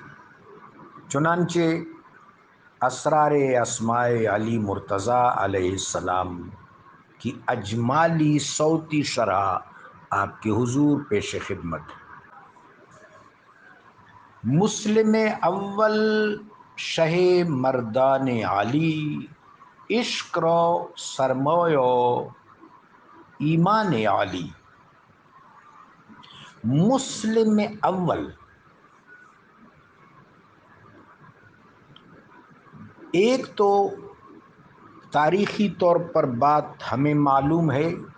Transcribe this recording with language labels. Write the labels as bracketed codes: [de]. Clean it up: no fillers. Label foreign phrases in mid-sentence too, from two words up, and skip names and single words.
[ur] چنانچہ اسرار اسماء علی مرتضیٰ علیہ السلام کی اجمالی صوتی شرح آپ کے حضور پیش خدمت۔ [fa] مسلم اول شہ مردان علی، عشق رو سرمایہ ایمان علی۔ [ur] مسلم اول، ایک تو تاریخی طور پر بات ہمیں معلوم ہے